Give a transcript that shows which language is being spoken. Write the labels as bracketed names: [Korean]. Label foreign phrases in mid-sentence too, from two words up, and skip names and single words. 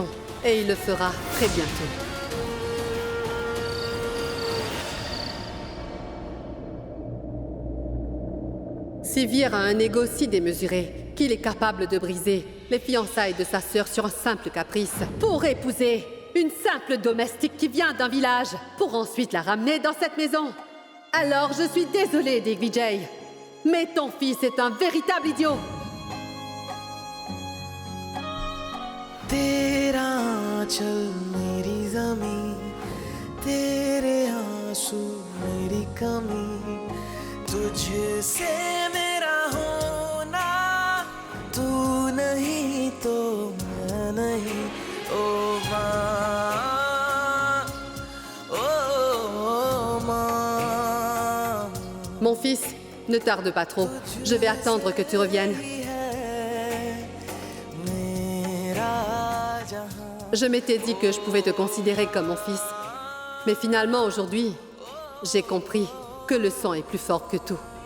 [French] Et il le fera très bientôt. Si Vir a un ego si démesuré qu'il est capable de briser les fiançailles de sa sœur sur un simple caprice pour épouser une simple domestique qui vient d'un village pour ensuite la ramener dans cette maison, alors je suis désolée, Digvijay, mais ton fils est un véritable idiot. [Hindi] तेरा आंचल मेरी ज़मीं, तेरे आंसू मेरी कमी, तुझसे मेरा होना, तू नहीं तो मैं नहीं, ओ माँ, ओ माँ. [French] Mon fils, ne tarde pas trop. Je vais attendre que tu reviennes. Je m'étais dit que je pouvais te considérer comme mon fils. Mais finalement, aujourd'hui, j'ai compris que le sang est plus fort que tout.